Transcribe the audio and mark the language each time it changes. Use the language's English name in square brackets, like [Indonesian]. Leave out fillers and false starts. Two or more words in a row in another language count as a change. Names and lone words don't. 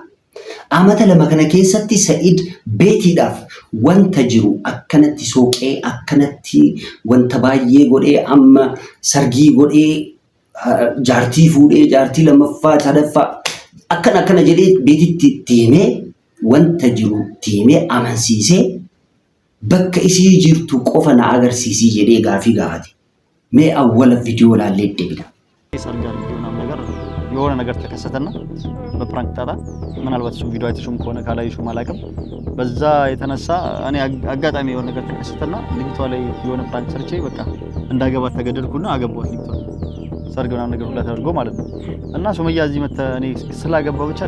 [Oromo] Amata lama kana keessatti Sa'iid beetiidhaaf wanta jiru akkanatti sooqee akkanatti wanta baay'ee godhee amma sargii godhee jaartii fuudhee jaartii lammaffaa sadaffaa akkana jedhee beetitti deemee wanta jiru deemee amansiisee bakka isii jirtu qofa na agarsiisii jedhee gaafii gaafate. Mee awwala ቪዲዮ ላለ ደብዳ [Amharic] ሰርጋር የሆነ ነገር ተከሰተና በፕራንክ ጣጣ ምናልባት እሱ ቪዲዮ አይተሽም ከሆነ ካላይሽው ማላቀም በዛ የተነሳ እኔ አጋጣሚ የሆነ ነገር ተከሰተና ልጅቷ ላይ የሆነ ፕራንክ ሰርቼ በቃ እንዳገባ ተገደድኩና አገባሁት ልጅቷ ሰርግና ነገር ሁላ ተደርጎ ማለት ነው። እና ሱመያ እዚህ መተ እኔ ስላገባው ብቻ